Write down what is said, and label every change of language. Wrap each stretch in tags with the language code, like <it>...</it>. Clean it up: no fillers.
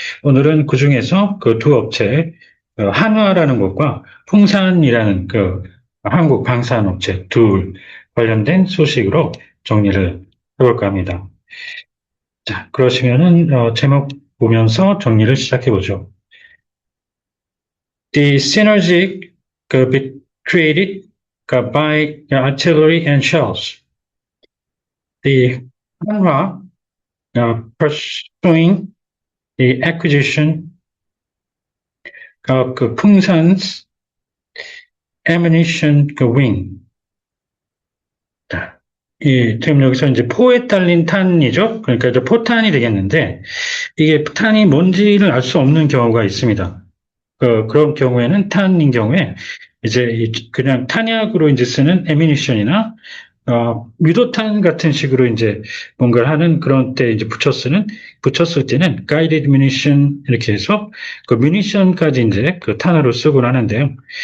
<ko>오늘은 그 중에서 그 두 업체, 한화라는 곳과 풍산이라는 한국 방산업체 둘 관련된 소식으로 정리를 해볼까 합니다. 자, 그러시면은 제목 보면서 정리를 시작해 보죠.</ko> <en>The synergy be created by artillery and shells. The Hanwha pursuing the acquisition of Pungsan's ammunition wing.</en> <ko>자, 지금 여기서 이제 포에 딸린 탄이죠. 그러니까 이제 포탄이 되겠는데 이게 탄이 뭔지를 알 수 없는 경우가 있습니다. 그런 경우에는 탄인 경우에 이제 그냥 탄약으로 이제 쓰는 애미니션이나 유도탄 같은 식으로 이제 뭔가를 하는 그런 때 이제 붙였을 때는</ko> <en>guided munition</en> <ko>이렇게 해서 그 뮤니션까지 이제 그 탄으로 쓰곤 하는데요.</ko>